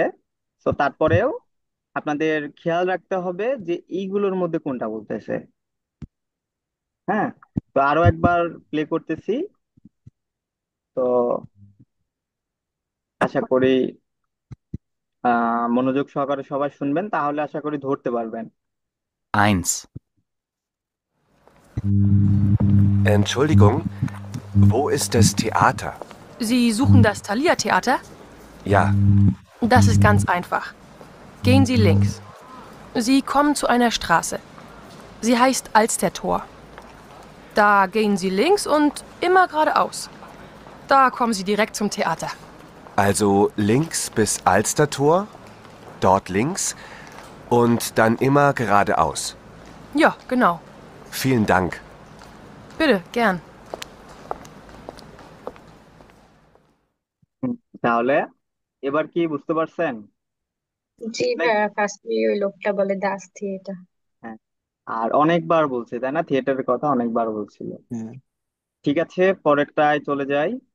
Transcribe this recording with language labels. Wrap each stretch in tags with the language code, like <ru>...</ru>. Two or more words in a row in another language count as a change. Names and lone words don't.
<bn>তো তারপরেও আপনাদের খেয়াল রাখতে হবে যে এইগুলোর মধ্যে কোনটা বলতেছে। হ্যাঁ, তো আরো একবার প্লে করতেছি। তো আশা করি মনোযোগ সহকারে সবাই শুনবেন, তাহলে আশা করি ধরতে পারবেন। 1,</bn> <de>Entschuldigung, wo ist das Theater? Sie suchen das Thalia-Theater? Ja, Das ist ganz einfach. Gehen Sie links. Sie kommen zu einer Straße. Sie heißt Alstertor. Da gehen Sie links und immer geradeaus. Da kommen Sie direkt zum Theater. also links bis Alstertor, dort links und dann immer geradeaus. Ja, genau. Vielen Dank. Bitte, gern.</de> <bn>তাহলে এবার কি বুঝতে পারছেন? জি লাইক, ভাইয়া, ফার্স্টে ওই লোকটা বলে</bn> <de>das Theater.</de> <bn>হ্যাঁ, আর অনেকবার বলছে, তাই না? থিয়েটারের কথা অনেকবার বলছিল। হ্যাঁ। ঠিক আছে, পরেরটায় চলে যাই।</bn>